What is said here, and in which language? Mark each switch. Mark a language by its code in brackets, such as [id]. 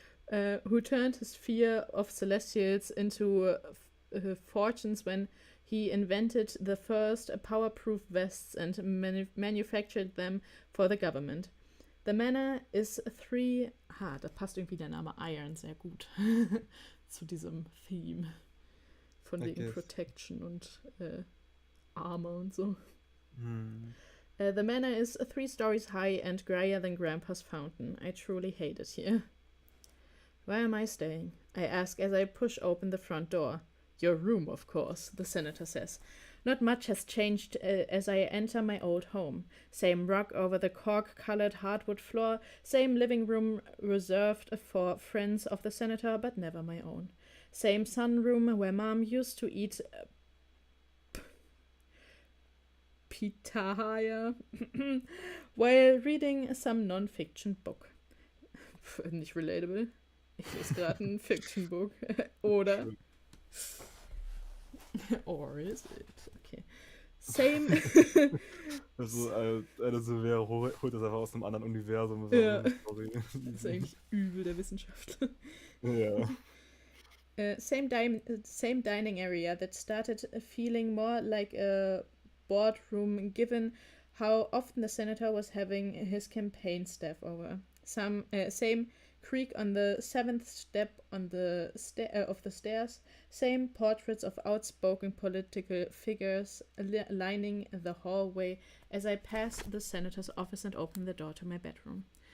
[en] Who turned his fear of celestials into fortunes when he invented the first power-proof vests and manufactured them for the government. The manor is [de] da passt irgendwie der Name Iron sehr gut zu diesem Theme von wegen Protection und Armor und so. [en] The manor is 3 stories high and grayer than Grandpa's fountain. I truly hate it here. Where am I staying? I ask as I push open the front door. Your room, of course, the senator says. Not much has changed as I enter my old home. Same rug over the cork-colored hardwood floor, same living room reserved for friends of the senator, but never my own. Same sunroom where Mom used to eat pitahaya while reading some non-fiction book. [de] Nicht relatable. Ich lese gerade ein Fiction-Book. Oder... [en] Or is it? Okay. Same. [de] Also, eine Silvera holt das einfach aus einem anderen Universum. Ja. Das ist eigentlich übel der Wissenschaftler. Ja. [en] Same dining area that started feeling more like a boardroom given how often the senator was having his campaign staff over. Same creak on the 7th step on the of the stairs, same portraits of outspoken political figures lining the hallway as I pass the senator's office and open the door to my bedroom.